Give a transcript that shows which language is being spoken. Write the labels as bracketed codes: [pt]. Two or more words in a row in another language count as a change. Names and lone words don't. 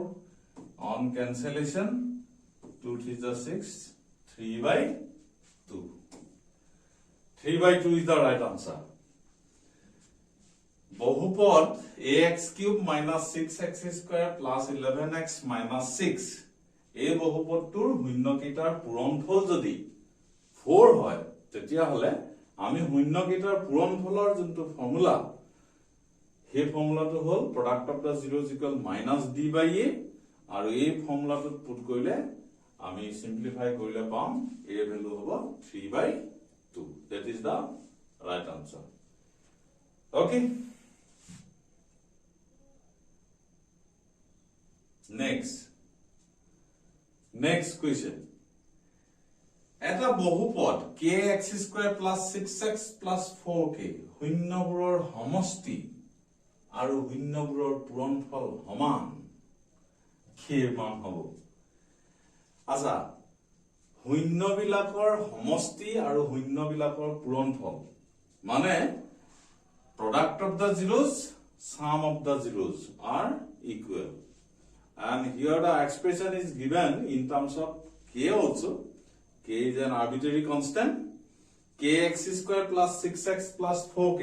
[en] On cancellation, 2 3 is 6. 3 by 2. 3 by 2 is the right answer. [as] বহুপদ [en] ax cube minus 6x square plus 11x minus 6 [as] এই বহুপদটোৰ শূন্যকেইটাৰ পূৰণফল যদি 4 হয় তেতিয়া হলে আমি শূন্যকেইটাৰ পূৰণফলৰ যোনটো ফৰ্মুলা সেই ফৰ্মুলাটো হ'ল [en] product of the zeros equal minus d by a [as] আৰু এই ফৰ্মুলাটো পুট কৰিলে আমি সিম্পলিফাই কৰিলে পাম a ভ্যালু হ'ব [en] 3 by 2. That is the right answer. Okay. Next question. At a [as] বহুপদ [en] kx square plus 6x plus 4k [as] শূন্যবোৰৰ সমষ্টি আৰু শূন্যবোৰৰ পূৰণফল সমান k মান হ'ব. আচ্ছা, শূন্য বিলাকৰ সমষ্টি আৰু শূন্য বিলাকৰ পূৰণফল মানে [en] product of the zeros, sum of the zeros are equal. And here the expression is given in terms of k also. K is an arbitrary constant. Kx square plus 6x plus 4k.